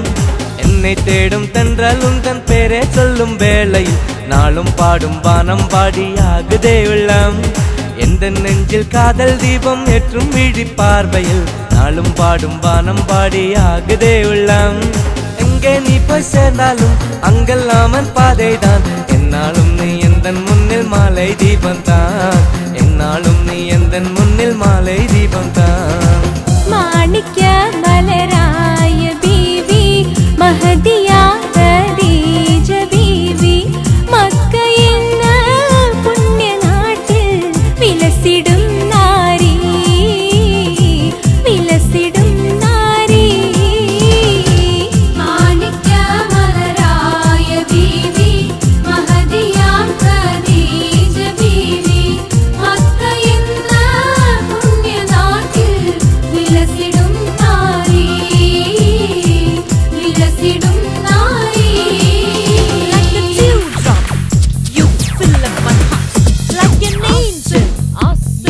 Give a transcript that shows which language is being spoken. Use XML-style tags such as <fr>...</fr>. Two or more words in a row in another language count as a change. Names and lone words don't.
<ta>என்னை தேடும் தென்றல் உந்தன் பேரே சொல்லும் வேளையில் நாளும் பாடும் வானம் பாடியாகுதே உள்ளம், எந்த நெஞ்சில் காதல் தீபம் ஏற்றும் வீழி பார்வையில் நாளும் பாடும் வானம் பாடியாகுதே உள்ளம். எங்கே நீ போய் சேர்ந்தாலும் அங்கெல்லாம் பாதைதான், என்னாலும் நீ எந்தன் முன்னில் மாலை தீபம் தான், என்னாலும் நீ எந்தன் முன்னில் மாலை தீபம் தான்.</ta> <ml>മാണിക്യ മലരായ ബീവി മഹദിയ ഖദീജ ബീവി, മക്കയെന്ന പുണ്യനാട്ടിൽ വിലസിടും നാരി, വിലസിടും നാരി. മാണിക്യ മലരായ ബീവി മഹദിയ ഖദീജ ബീവി, മക്കയെന്ന പുണ്യനാട്ടിൽ വിലസിടും നാരി, വിലസിടും നാരി.</ml> <en>Like a dewdrop, you fill up my heart. Like an angel, awesome.</en>